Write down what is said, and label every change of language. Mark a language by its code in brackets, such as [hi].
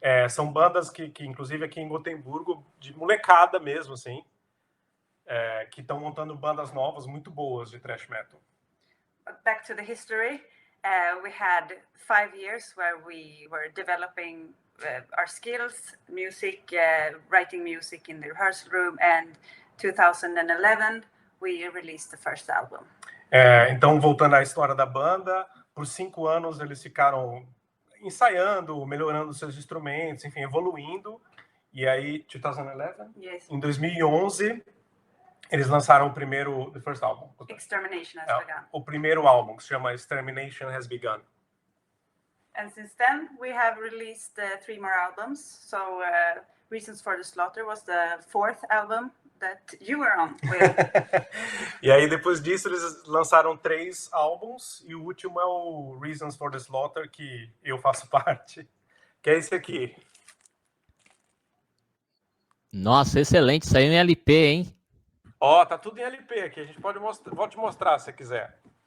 [pt] São bandas que inclusive aqui em Gotemburgo, de molecada mesmo, assim, que estão montando bandas novas muito boas de thrash metal. [en] But back to the history, we had 5 years where we were developing our skills, music, writing music in the rehearsal room, and 2011 we released the first album. [pt] Então, voltando à história da banda, por 5 anos eles ficaram ensaiando, melhorando seus instrumentos, enfim, evoluindo. E aí, 2011? [en] Yes. [pt] Em 2011, eles lançaram o primeiro, [en] the first album. Extermination Has Begun. [pt] O primeiro álbum, que se chama Extermination Has Begun. [en] And since then, we have released 3 more albums. So, Reasons for the Slaughter was the 4th album that you were on with. [pt] E aí, depois disso, eles lançaram 3 álbuns, e o último é o Reasons for the Slaughter, que eu faço parte, que é esse aqui. Nossa, excelente. Saiu em LP, hein? Tá tudo em LP aqui. A gente pode mostrar, vou te mostrar se quiser.